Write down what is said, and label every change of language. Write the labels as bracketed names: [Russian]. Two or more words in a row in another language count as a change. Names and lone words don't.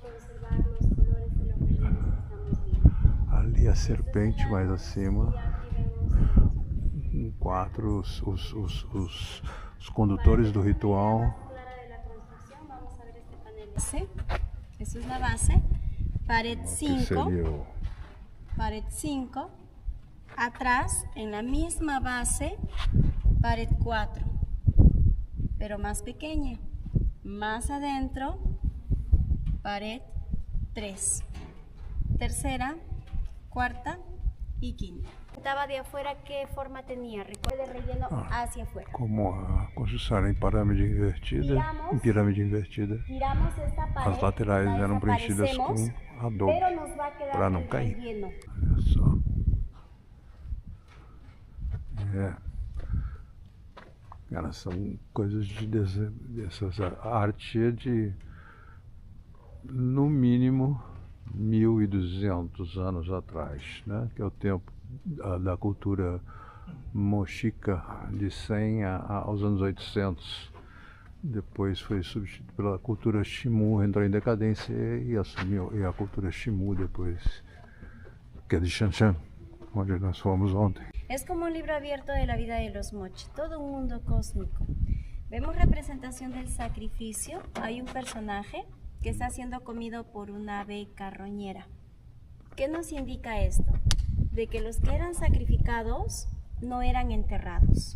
[Portuguese] Ali a serpente mais acima. 4 os condutores do ritual. Essa é a base. [Spanish] Pared 5. Pared 5. Atrás, en la misma base, pared 4, pero más pequeña. Más adentro, pared 3. Tercera, cuarta y quinta. representaba de afuera, ¿qué forma tenía? Recuerde el relleno hacia afuera. [Portuguese] Como a construção em pirâmide invertida, [Spanish] Giramos esta pared, [Portuguese] as laterais [Spanish] la [Portuguese] eram preenchidas com [Spanish] desaparecemos, [Portuguese] adobe [Spanish] pero nos va a quedar [Portuguese] para não [Spanish] el [Portuguese] cair. [Spanish] relleno. [Portuguese] Olha só. Cara, são coisas dessas arte de, no mínimo, 1.200 anos atrás, né? Que é o tempo da cultura mochica, de 100 aos anos 800. Depois foi substituído pela cultura Xingu, entrou em decadência e assumiu a cultura Xingu depois, que é de Xanshan, onde nós fomos ontem. [Spanish] Es como un libro abierto de la vida de los mochi, todo un mundo cósmico. Vemos representación del sacrificio. Hay un personaje que está siendo comido por una ave carroñera. ¿Qué nos indica esto? De que los que eran sacrificados no eran enterrados.